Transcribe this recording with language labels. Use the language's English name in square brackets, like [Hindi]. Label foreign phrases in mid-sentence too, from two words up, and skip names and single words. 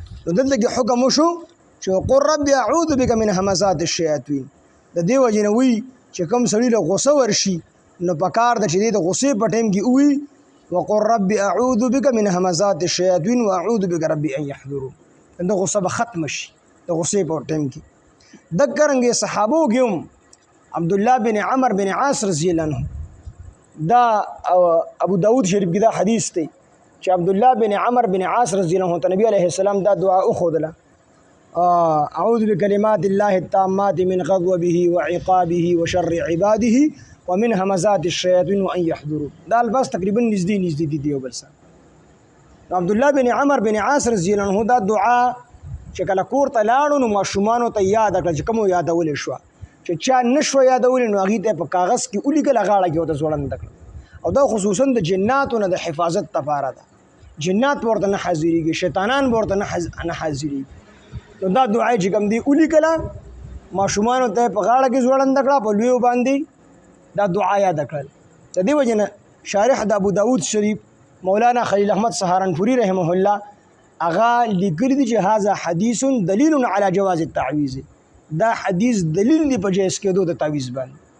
[Pashto] نو دلته کې حکم وشو چې [Arabic] وقل رب اعوذ بک من همزات الشیاطین [Pashto] د دې وجې نه وي چې کوم سړي له غوسه ورشي نو پکار د چې د غوسې په ټیم کې وي [Arabic] وقل رب اعوذ بک من همزات الشیاطین واعوذ بک رب ان يحضرون [Pashto] د غوسه به ختم شي د غوسې په ټیم کې دکرنګ صحابو کې هم عبد الله بن عمر بن عاص [Arabic] رضی الله عنه [Pashto] دا ابو داود شریف کې دا حدیث دی چې عبد الله بن عمر بن عاص [Arabic] رضی الله عنه [Pashto] نبی علیه السلام دا دعا وخودله [Arabic] اعوذ بکلمات الله التامات من غضبه وعقابه وشر عباده ومن همزات الشياطين وان يحضرون [Pashto] دا الباس تقریبا نږدې دي یو بل سره عبد الله بن عمر بن عاص [Arabic] رضی الله عنه [Pashto] دا دعا چې کله کور ته لاړو نو ماشومانو ته یاد کړل چې کوم یادول شو چې چا نشو یادول نو هغه ته په کاغذ کې ولیکل غاړه کې وته ځوړند کړ او دا خصوصا د جناتو نه د حفاظت لپاره ده جنات ورته نه حاضرېږي شیطانان ورته نه حاضرېږي نو دا دعا چې کوم دی ولیکل ماشومانو ته په غاړه کې ځوړند کړه په لویو باندې دا دعا یاد کړل د دې وجه نه شارح د ابو داود شریف مولانا خلیل احمد سهارنپوری [Arabic] رحمه الله [Pashto] اغا لیکلی دی چې [Arabic] هاذا حدیث دلیل علی جواز التعویذ [Pashto] دا حدیث دلیل دی په جایز کېدو د تعویذ باندې